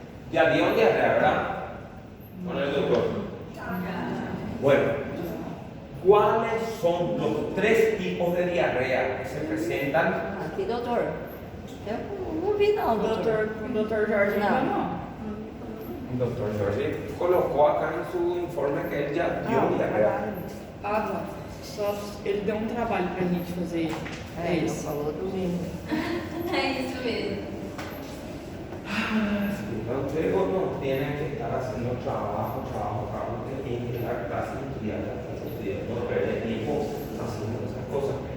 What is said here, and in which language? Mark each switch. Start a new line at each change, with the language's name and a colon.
Spanish: Ya dio diarrea, ¿verdad? Con el doctor. Bueno, ¿cuáles son los 3 tipos de diarrea que se presentan? Aquí, doctor. No vi no, doctor. Doctor Jorge, no. Doctor Jorge colocó acá en su informe que él já dio diarrea.
Portuguese: Ah, tá. Só ele deu trabalho pra gente fazer isso. Falou domingo. É isso mesmo.
Spanish: Entonces uno tiene que estar haciendo trabajo, que tiene que dar clases estudiar, no perder tiempo haciendo esas cosas.